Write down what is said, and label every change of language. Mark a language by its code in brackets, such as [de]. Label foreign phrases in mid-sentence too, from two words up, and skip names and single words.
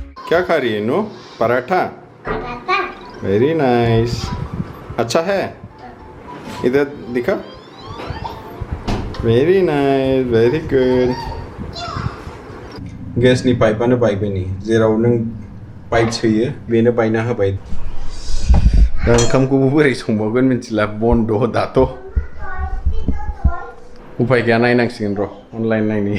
[hi] क्या खा रही है नो? पराठा? पराठा [en] very nice. [hi] अच्छा है? इधर दिखा. [en] very nice, very good. [brx] गेसनि पाइपानो बायबायनि जेराव नों पाइप सोयो बेनो बायना होबाय. दा ओंखामखौबो बोरै संबावगोन मिथिला बन्द' दाथ'. उफाय गैया नायनांसिगोन र' अनलाइन नायनि.